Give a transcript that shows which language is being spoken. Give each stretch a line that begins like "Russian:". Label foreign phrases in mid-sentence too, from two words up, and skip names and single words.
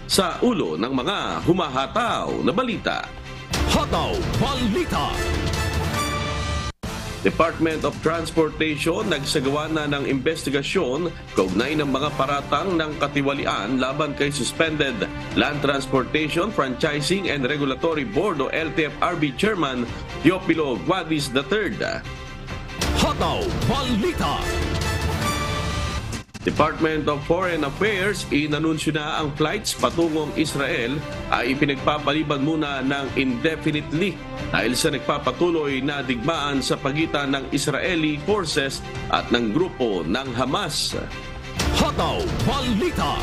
Filipino: sa ulo ng mga humahataw na balita. Hataw Balita. Department of Transportation nagsagawa na ng investigasyon kaugnay ng mga paratang ng katiwalian laban kay suspended Land Transportation Franchising and Regulatory Board o LTFRB Chairman Teopilo Guadis III. Hataw Balita. Department of Foreign Affairs inanunsyo na ang flights patungong Israel ay ipinagpapaliban muna ng indefinitely dahil sa nagpapatuloy na digmaan sa pagitan ng
English: Israeli forces
Filipino: at ng grupo ng Hamas. Hataw Balita.